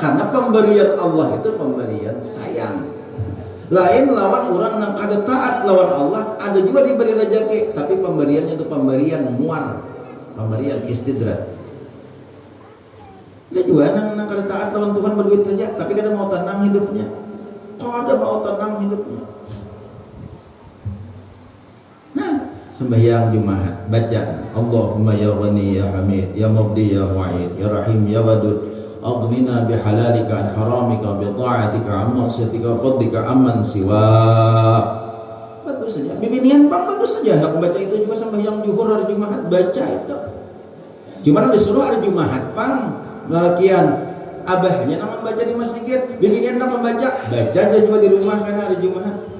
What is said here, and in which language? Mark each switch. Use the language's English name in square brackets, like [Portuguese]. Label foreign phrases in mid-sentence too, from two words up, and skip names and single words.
[Banjar] Karena pemberian Allah itu pemberian sayang lain lawan orang yang kada taat lawan Allah ada juga diberi rejeki tapi pemberiannya itu pemberian muar pemberian istidrak ya juga nang kada taat lawan Tuhan berduit saja tapi kada mau tenang hidupnya kada mau tenang hidupnya nah sembahyang Jumat baca [Arabic] اللهم يا غني يا حميد يا مبدئ يا معيد يا رحيم يا ودود أغننا بحلالك عن حرامك بطاعتك عن معصيتك وفضلك عمن سوى [Banjar] bagus saja bibinian bang bagus saja nak membaca itu juga sembahyang zuhur hari Jumat baca itu Cuman disuruh hari Jumat pang lalakian abahnya nama baca di masjid, bibinian nama baca aja juga di rumah karena hari Jumat.